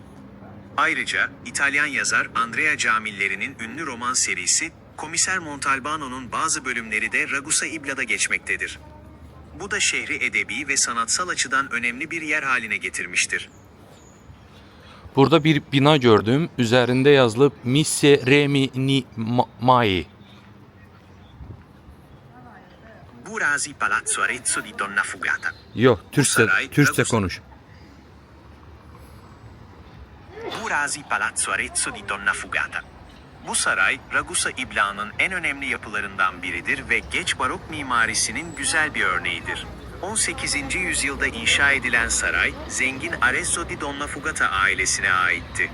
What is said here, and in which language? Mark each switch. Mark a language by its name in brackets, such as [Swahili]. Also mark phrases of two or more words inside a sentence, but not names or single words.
[Turkish] Ayrıca İtalyan yazar Andrea Camilleri'nin ünlü roman serisi Komiser Montalbano'nun bazı bölümleri de Ragusa İbla'da geçmektedir. Bu da şehri edebi ve sanatsal açıdan önemli bir yer haline getirmiştir. Burada bir bina gördüm. Üzerinde yazılıb Mise Remi Ni Mai. Burasi Palazzo Arezzo di Donna Fugata. Yok, saray, Türkçe Ragus- konuş. Burasi Palazzo Arezzo di Donna Fugata. Bu saray, Ragusa İbla'nın en önemli yapılarından biridir ve geç barok mimarisinin güzel bir örneğidir. 18. yüzyılda inşa edilen saray, zengin Arezzo di Donna Fugata ailesine aitti.